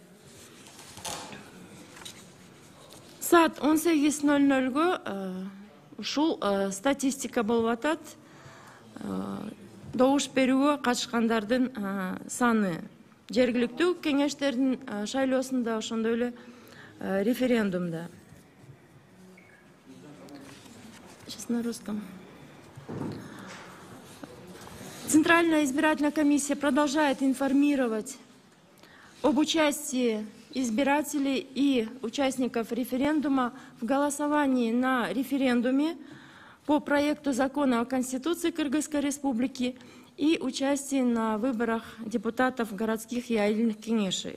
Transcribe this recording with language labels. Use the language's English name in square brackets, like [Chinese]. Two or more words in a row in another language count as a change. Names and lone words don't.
[Kyrgyz] Саат 18:00-гө ушул статистика болуп атат. Добуш берүүгө катышкандардын саны жергиликтүү кеңештердин шайлоосунда, ошондой эле референдумда. [Russian] Сейчас на русском. Центральная избирательная комиссия продолжает информировать об участии избирателей и участников референдума в голосовании на референдуме по проекту закона о Конституции Кыргызской Республики и участии на выборах депутатов городских и аильных кеңешей.